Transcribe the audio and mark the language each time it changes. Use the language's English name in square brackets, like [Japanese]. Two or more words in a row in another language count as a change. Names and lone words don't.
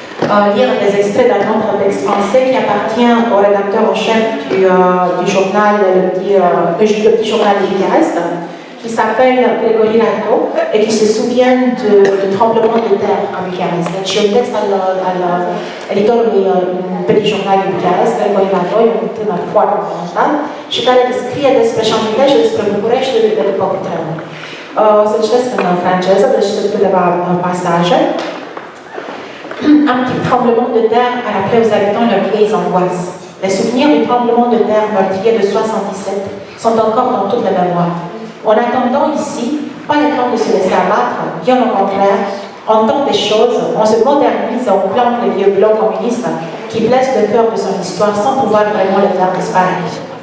[French] lire des extraits d'un autre texte français qui appartient au rédacteur en chef du journal, le petit journal de Bucarest, qui s'appelle Grégory Rato et qui se souvient du tremblement de terre à Bucarest. [Romanian] Deci un text al editorului Petit Journal de Bucarest, Grégory Rato, e un tânăr foarte talentat și care descrie despre și amintește despre București de după cutremur. O să citesc în franceză, deci sunt câteva pasaje. [French] Un petit tremblement de terre a rappelé aux habitants leurs vieilles angoisses. Les souvenirs du tremblement de terre meurtrier de 77 sont encore dans toutes les mémoires. En attendant ici, pas le temps de se laisser abattre, bien au contraire, on tente des choses, on se modernise et on plante les vieux blocs communistes qui blessent le cœur de son histoire sans pouvoir vraiment le faire disparaître.